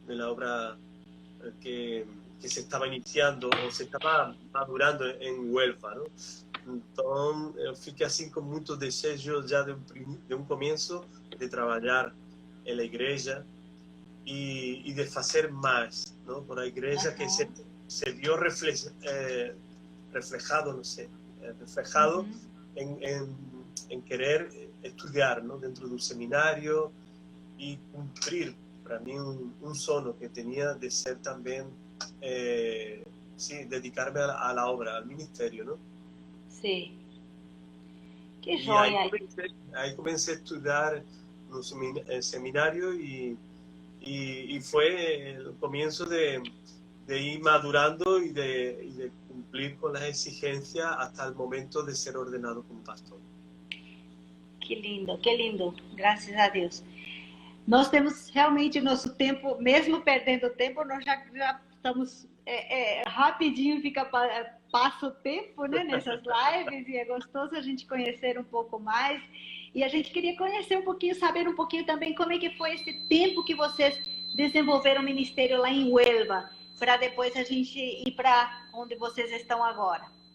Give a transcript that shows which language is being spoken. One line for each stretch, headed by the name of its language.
Spanish: De la obra que se estaba iniciando o se estaba madurando en Huelva, ¿no?
Portuguese: Entonces eu fiquei assim com muito desejo já de um começo de trabalhar
Spanish: en la igreja y de hacer más, ¿no? Por la igreja que se vio reflejado, no sé, reflejado en querer estudiar, ¿no? Dentro de un seminario y cumplir para mí un sono que tenía de ser también, sí, dedicarme a la obra, al ministerio, ¿no? Sí. Qué joya. Ahí comencé a estudiar en un seminario y fue el comienzo de ir madurando y de cumplir con las exigencias hasta el momento de ser ordenado como pastor.
Portuguese: Que lindo, graças a Deus. Nós temos realmente o nosso tempo, mesmo perdendo tempo, nós já estamos rapidinho, passa o tempo, né, nessas lives, e é gostoso a gente conhecer um pouco mais. E a gente queria conhecer um pouquinho, saber um pouquinho também como é que foi esse tempo que vocês desenvolveram o ministério lá em Huelva, para depois a gente ir para onde vocês estão agora.